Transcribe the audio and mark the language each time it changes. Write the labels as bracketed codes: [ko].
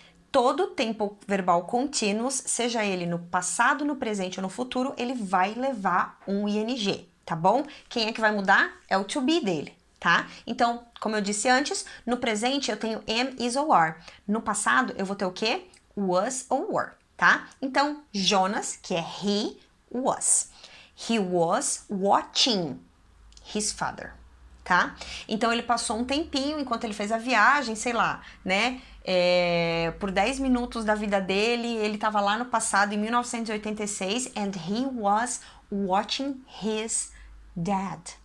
[pt] Todo tempo verbal contínuo, seja ele no passado, no presente ou no futuro, ele vai levar um ing, tá bom? Quem é que vai mudar? É o to be dele, tá? Então, como eu disse antes, no presente eu tenho am, is ou are. No passado eu vou ter o quê? Was ou were, tá? Então, Jonas, que é he, was. [en] He was watching his father, tá? [pt] Então, ele passou um tempinho enquanto ele fez a viagem, sei lá, né? Por 10 minutos da vida dele, ele estava lá no passado, em 1986, [en] and he was watching his dad.